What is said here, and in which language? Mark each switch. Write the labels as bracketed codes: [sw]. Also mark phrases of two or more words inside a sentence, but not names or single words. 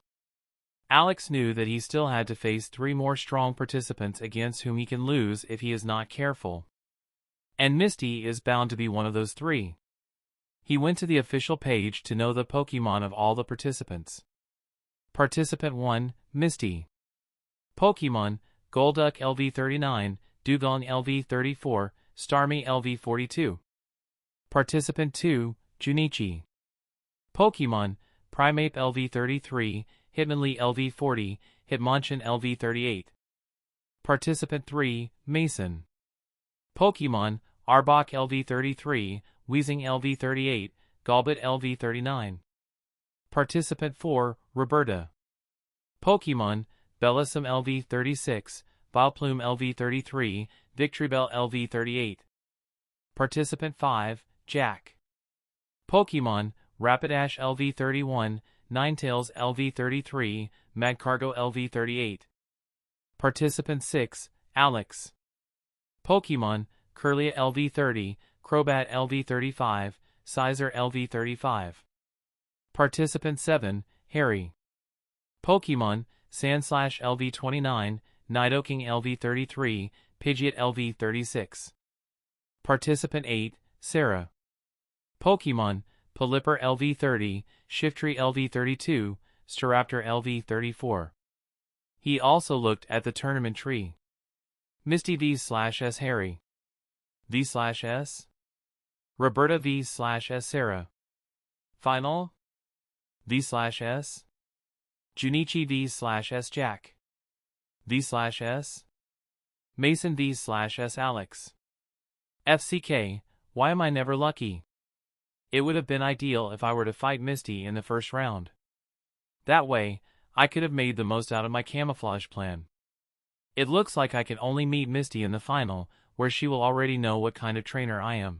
[en] Alex knew that he still had to face 3 more strong participants against whom he can lose if he is not careful. And Misty is bound to be one of those 3. He went to the official page to know the Pokémon of all the participants. Participant 1, Misty. Pokémon, Golduck LV39, Dugong LV34, Starmie LV42. Participant 2, Junichi. Pokémon, Primeape LV33, Hitmonlee LV40, Hitmonchan LV38. Participant 3, Mason. Pokémon, Arbok LV33, Weezing LV38, Golbat LV39. Participant 4, Roberta. Pokémon, Bellossom LV36, Vileplume LV33, Victreebel LV38. Participant 5, Jack. Pokémon, Rapidash LV31, Ninetales LV33, Magcargo LV38. Participant 6, Alex. Pokémon, Kirlia LV30, Crobat LV35, Scizor LV35. Participant 7, Harry. Pokémon, Sandslash LV29, Nidoking LV33, Pidgeot LV36. Participant 8, Sarah. Pokémon, Pelipper LV30, Shiftry LV32, Staraptor LV34. He also looked at the tournament tree. Misty v/S Harry. v/S? Roberta v/S Sarah. Final? v/S? Junichi v/S Jack. v/S? Mason v/S Alex. FCK, why am I never lucky? It would have been ideal if I were to fight Misty in the first round. That way, I could have made the most out of my camouflage plan. It looks like I can only meet Misty in the final, where she will already know what kind of trainer I am.